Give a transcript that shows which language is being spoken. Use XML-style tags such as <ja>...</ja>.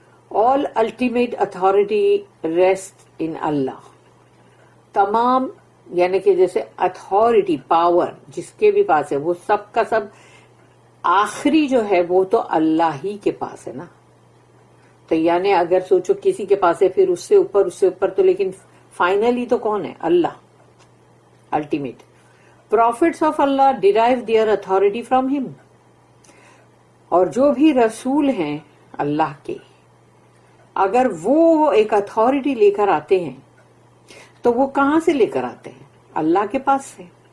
<en>all ultimate authority rest in Allah,</en> <ur>تمام یعنی کہ جیسے اتھارٹی پاور جس کے بھی پاس ہے وہ سب کا سب آخری جو ہے وہ تو اللہ ہی کے پاس ہے نا. تو یعنی اگر سوچو کسی کے پاس ہے پھر اس سے اوپر تو لیکن فائنلی تو کون ہے؟ اللہ.</ur> <en>ultimate. Prophets of Allah derive their authority from him.</en> <ur>اور جو بھی رسول ہیں اللہ کے، اگر وہ ایک اتھارٹی لے کر آتے ہیں تو وہ کہاں سے لے کر آتے ہیں؟ اللہ کے پاس سے.</ur>